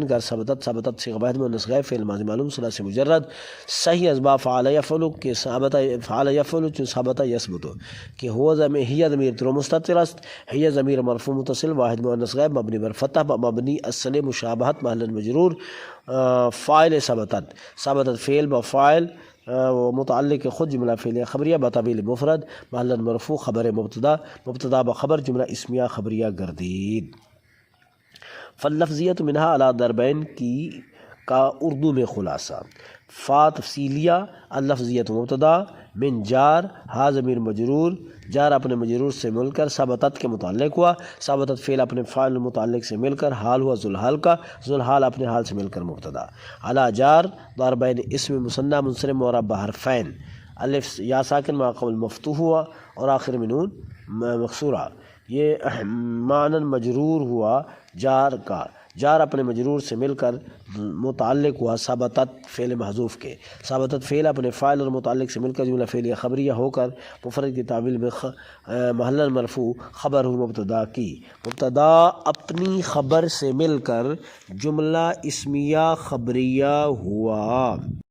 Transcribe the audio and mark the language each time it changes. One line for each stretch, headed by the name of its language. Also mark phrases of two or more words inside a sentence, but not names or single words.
Persian: گر ثبتت صیغہ واحد مؤنث غائب فعل ماضی معلوم ثلاثی مجرد صحیح اسباب فعل یفعل کہ ثابت فعل یفعل چون ثابت یثبت کہ ہی ضمیر در مستتر است۔ ہی ضمیر مرفوع متصل واحد مؤنث غائب مبنی بر فتح مبنی اصل مشابہت محلا مجرور فاعل ثبتت فعل بفاعل و متعلق خود جملہ فعلیہ خبریہ بطویل مفرد محلا مرفوع خبر مبتدا بخبر جملہ اسمیہ خبریہ گردید۔
Arabic: فاللفظیت منہا علی ضربین
Urdu: کی کا اردو میں خلاصہ۔ فا تفصیلیہ اللفظیت مبتدا من جار ہا ضمیر مجرور جار اپنے مجرور سے مل کر ثبتت کے متعلق ہوا ثبتت فعل اپنے فاعل متعلق سے مل کر حال ہوا ذوالحال کا ذوالحال اپنے حال سے مل کر مبتدا علی جار ضربین اسم مثنی منصرف معرب بحرفین الف یا ساکن ما قبل مفتوح ہوا اور آخر میں نون مکسورہ یہ معنی مجرور ہوا جار کا جار اپنے مجرور سے مل کر متعلق ہوا ثبتت فعل محذوف کے ثبتت فعل اپنے فاعل اور متعلق سے مل کر جملہ فعلیہ خبریہ ہو کر مفرد کی تعویل میں محلا مرفوع خبر ہو مبتدا کی مبتدا اپنی خبر سے مل کر جملہ اسمیہ خبریہ ہوا۔